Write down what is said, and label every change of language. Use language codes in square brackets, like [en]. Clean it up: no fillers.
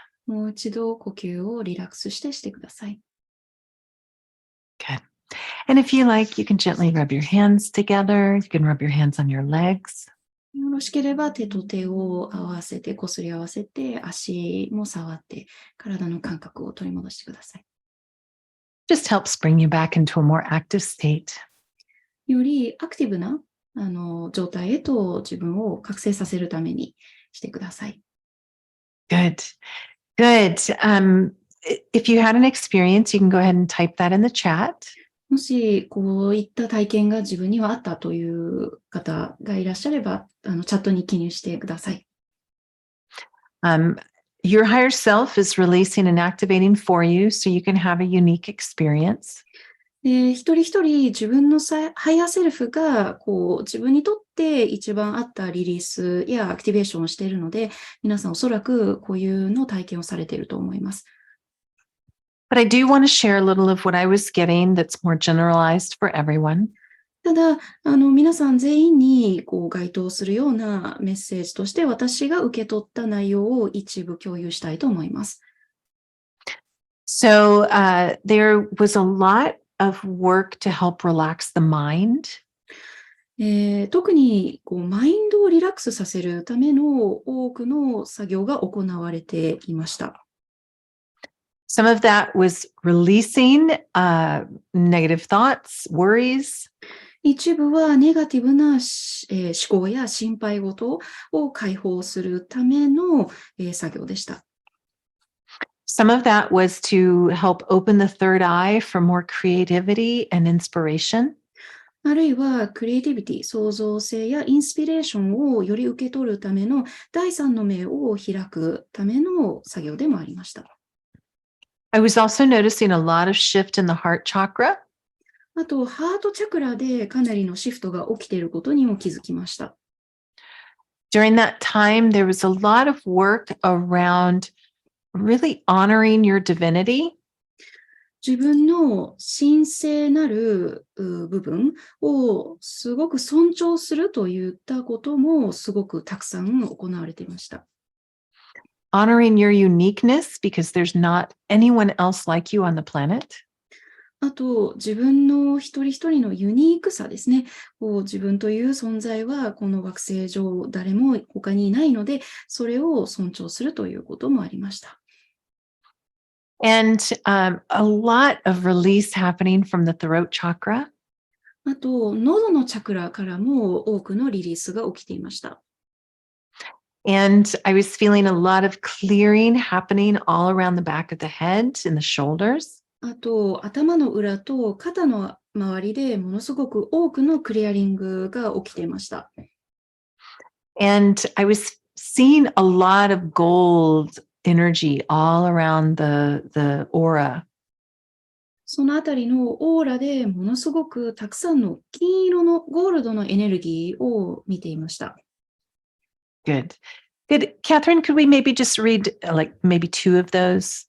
[ja] もう一度呼吸をリラックスしてください。 [en] Good. And if you like, you can gently rub your hands together. You can rub your hands on your legs. [ja] よろしければ手と手を合わせて、こすり合わせて、足も触って、体の感覚を取り戻してください。 [en] Just helps bring you back into a more active state. [ja] よりアクティブな状態へと自分を覚醒させるためにしてください。 [en] Good. Good. If you had an experience, you can go ahead and type that in the chat. [ja] もしこういった体験が自分にはあったという方がいらっしゃれば、チャットに記入してください。 [en] Your higher self is releasing and activating for you so you can have a unique experience. [ja] 一人一人自分のハイヤーセルフがこう自分にとって一番合ったリリースやアクティベーションをしているので、皆さんおそらくこういうの体験をされていると思います。 [en] But I do want to share a little of what I was getting that's more generalized for everyone. [ja] ただ、皆さん全員にこう該当するようなメッセージとして私が受け取った内容を一部共有したいと思います。 [en] So there was a lot of work to help relax the mind. [ja] 特にこうマインドをリラックスさせるための多くの作業が行われていました。 [en] Some of that was releasing negative thoughts, worries. [ja] 一部はネガティブな思考や心配事を解放するための作業でした。 [en] Some of that was to help open the third eye for more creativity and inspiration. [ja] あるいはクリエイティビティ、創造性やインスピレーションをより受け取るための第三の目を開くための作業でもありました。 [en] I was also noticing a lot of shift in the heart chakra. [ja] あと、ハートチャクラでかなりのシフトが起きていることにも気づきました。 [en] During that time, there was a lot of work around really honoring your divinity. [ja] 自分の神聖なる部分をすごく尊重するといったこともすごくたくさん行われていました。 [en] Honoring your uniqueness because there's not anyone else like you on the planet. [ja] あと、自分の一人一人のユニークさですね。自分という存在はこの惑星上誰も他にいないので、それを尊重するということもありました。 [en] And a lot of release happening from the throat chakra. [ja] あと、喉のチャクラからも多くのリリースが起きていました。 [en] And I was feeling a lot of clearing happening all around the back of the head and the shoulders. [ja] あと、頭の裏と肩の周りでものすごく多くのクリアリングが起きていました。 [en] And I was seeing a lot of gold energy all around the aura. [ja] そのあたりのオーラでものすごくたくさんの金色のゴールドのエネルギーを見ていました。 [en] Good. Good. Catherine, could we maybe just read like maybe two of those?